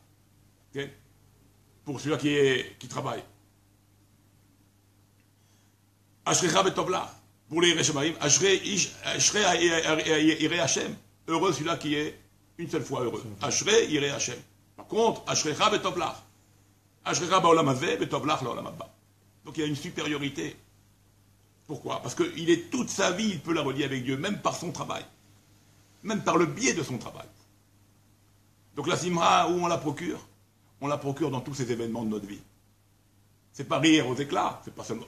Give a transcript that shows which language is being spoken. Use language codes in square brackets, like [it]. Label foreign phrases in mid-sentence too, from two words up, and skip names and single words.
[fr] Pour celui-là qui travaille. [he] אשריך וטוב לך. [fr] Pour les [he] יראי שמים, אשרי ירא השם. [fr] Heureux celui-là qui est une seule fois heureux. [he] אשרי ירא השם. [fr] Par contre, [he] אשריך וטוב לך. אשריך בעולם הזה, וטוב לך לעולם הבא. [fr] Donc il y a une supériorité. Pourquoi? Parce qu'il est toute sa vie, il peut la relier avec Dieu, même par son travail. Même par le biais de son travail. Donc la simra, où on la procure? On la procure dans tous ces événements de notre vie. C'est pas rire aux éclats, c'est pas seulement...